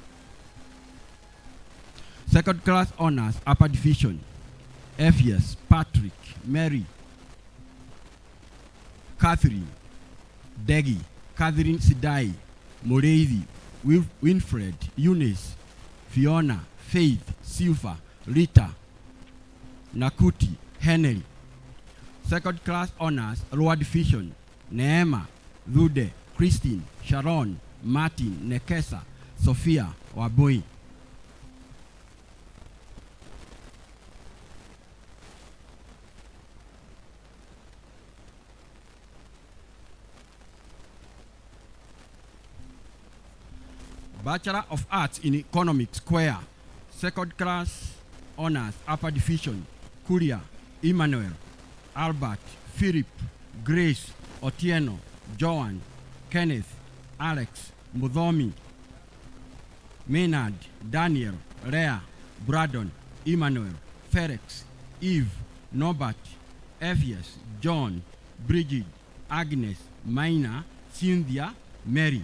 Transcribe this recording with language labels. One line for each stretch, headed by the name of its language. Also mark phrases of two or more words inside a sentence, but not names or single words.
English: Second Class Honors, Upper Division, Ephias, Patrick, Mary, Catherine, Degi, Catherine Sidai, Moreithi, Winfred, Eunice, Fiona, Faith, Silva, Rita, Nakuti, Henry. Second Class Honors, Lower Division, Neema, Rude, Christine, Sharon, Martin, Nekesa, Sophia, Waboi. Bachelor of Arts in Economics, CUEA, Second Class Honors, Upper Division, Kuria, Emmanuel, Albert, Philip, Grace, Otieno, Joan, Kenneth, Alex, Mudhomi, Maynard, Daniel, Rhea, Braddon, Emmanuel, Felix, Eve, Norbert, Ephias, John, Bridget, Agnes, Maina, Cynthia, Mary.